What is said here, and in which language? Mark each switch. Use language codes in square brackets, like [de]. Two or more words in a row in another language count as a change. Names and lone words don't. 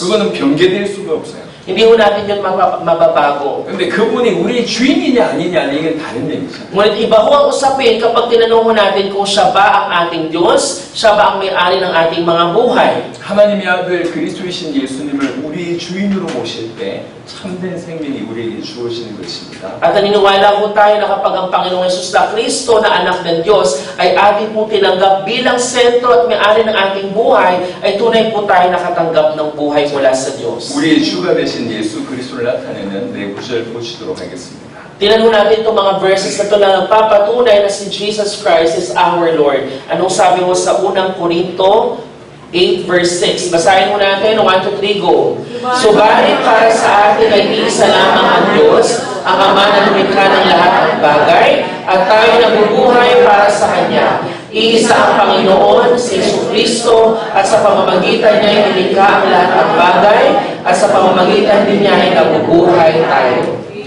[ko] 그거는 변개될 수가 없어요. [tl] Hindi po natin yun mababago. [ko] 근데 그분이 우리의 주인이냐 아니냐 이게 다른 얘기죠. [tl] Ngunit iba ho ang usapin kapag tinanong ho natin kung siya ba ang ating Diyos, siya ba ang may-ari ng ating mga buhay. [ko] 하나님의 아들 그리스도이신 예수님을 우리의 주인으로 모실 때 참된 생명이 우리에게 주어지는 것입니다. [tl] At naniniwala po tayo na kapag ang Panginoong Jesus na Kristo na anak ng Diyos ay ating po tinanggap bilang sentro at may-ari ng ating buhay, ay tunay po tayo nakatanggap ng buhay mula sa Diyos. [ko] 우리의 주가 되신 예수 그리스도를 나타내는 네 구절 보시도록 하겠습니다. [tl] Tingnan mo natin itong mga verses na ito na nagpapatunay na si [en] Jesus Christ is our Lord. [tl] Anong sabi mo sa unang Korinto 8 verse 6? Basahin mo natin. 1, 2, 3, go. Subalit para sa atin ay iisa lamang ang Diyos, ang Ama na lumikha ng lahat ng bagay, at tayo nabubuhay para sa Kanya. Iisa ang Panginoon, si Jesucristo, at sa pamamagitan niya ay nilikha ang lahat ng bagay, at sa pamamagitan din niya ay nabubuhay tayo.